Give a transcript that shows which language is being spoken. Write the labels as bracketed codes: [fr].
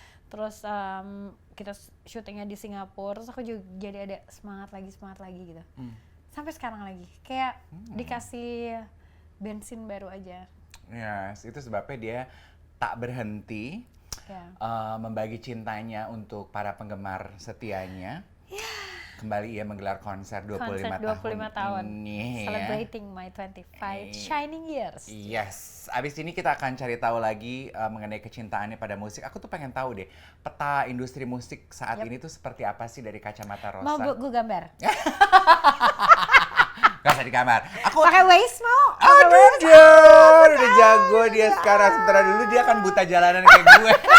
[id] Terus kita syutingnya di Singapura. Terus aku juga jadi ada semangat lagi gitu. Sampai sekarang lagi kayak dikasih bensin baru aja. Yes, itu sebabnya dia tak berhenti membagi cintanya untuk para penggemar setianya. Kembali ia menggelar konser 25 tahun ini. [en] Celebrating my 25 shining years. [id] Yes, abis ini kita akan cari tahu lagi mengenai kecintaannya pada musik. Aku tuh pengen tahu deh, peta industri musik saat ini tuh seperti apa sih dari kacamata Rosa? Mau gue gambar? Gak usah digambar. Aku Pakai Waze mau? aduh John, udah jago dia sekarang. Sementara dulu dia kan buta jalanan kayak gue.